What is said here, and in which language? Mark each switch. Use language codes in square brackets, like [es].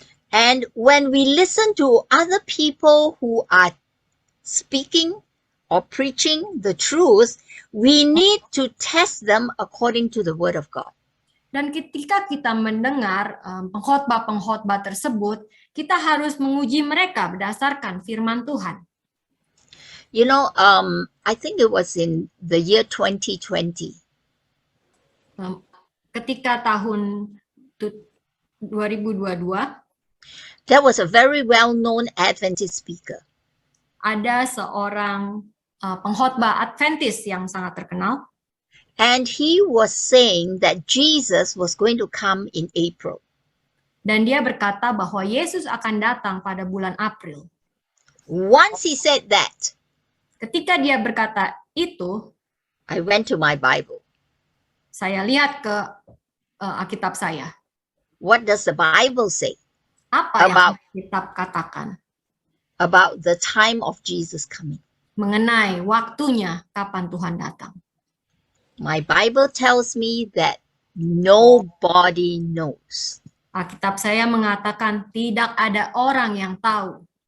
[en] And when we listen to other people who are speaking or preaching the truth, we need to test them according to the word of God. [id] Dan ketika kita mendengar pengkhotbah-pengkhotbah tersebut, kita harus menguji mereka berdasarkan firman Tuhan. [en] You know, I think it was in the year 2020. [id] Ketika tahun 2022, [en] there was a very well-known Adventist speaker. [id] Ada seorang pengkhotbah Adventist yang sangat terkenal. [en] And he was saying that Jesus was going to come in April. [id] Dan dia berkata bahwa Yesus akan datang pada bulan April. [en] Once he said that, [id] Ketika dia berkata itu, [en] I went to my Bible. [id] saya lihat ke Alkitab saya. [en] What does the Bible say [id] Apa yang [en] About- [id] Alkitab katakan [en] about the time of Jesus coming? [id] mengenai waktunya kapan Tuhan datang? [en] My Bible tells me that nobody knows. [id] Alkitab saya mengatakan tidak ada orang yang tahu.